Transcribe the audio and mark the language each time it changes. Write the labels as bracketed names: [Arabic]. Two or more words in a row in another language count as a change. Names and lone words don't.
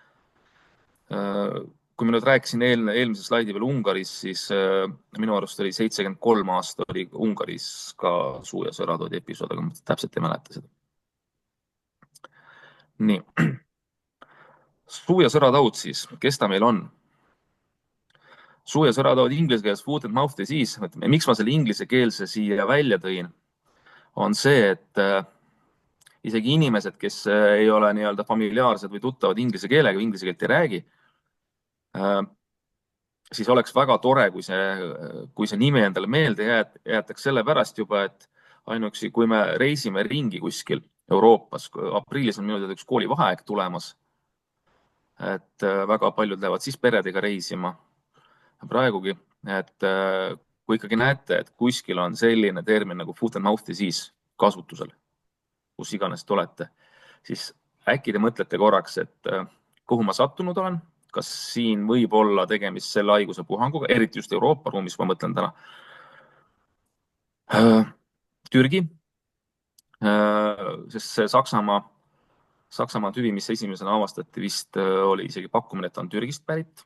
[Estonian] Kui ma nüüd rääkisin eelmise slaidi veel Ungaris, siis minu arust oli 73 aasta oli Ungaris ka suu- ja sõratoodi episood, aga ma täpselt ei mäleta seda. Nii. Suu- ja sõrataud siis, kes ta meil on? Suu- ja sõrataud inglise keeles [English] foot and mouth disease, [Estonian] miks ma selle inglisekeelse siia välja tõin, on see, et isegi inimesed, kes ei ole nii-öelda familiaarsed või tuttavad inglise keelega või inglise keelt ei räägi, siis oleks väga tore, kui see nimi endale meelde jäetaks sellepärast juba, et ainuüksi kui me reisime ringi kuskil Euroopas, aprillis on minu teada üks koolivaheaeg tulemas, et väga paljud lähevad siis peredega reisima praegugi, et kui ikkagi näete, et kuskil on selline termin nagu [English] foot and mouth disease [Estonian] kasutusel, kus iganes te olete, siis äkki te mõtlete korraks, et kuhu ma sattunud olen, kas siin võib olla tegemist selle haiguse puhanguga, eriti just Euroopa ruumis, ma mõtlen täna. Türgi, sest see Saksamaa tüvi, mis esimesena avastati, vist oli isegi pakkumine, et ta on Türgist pärit.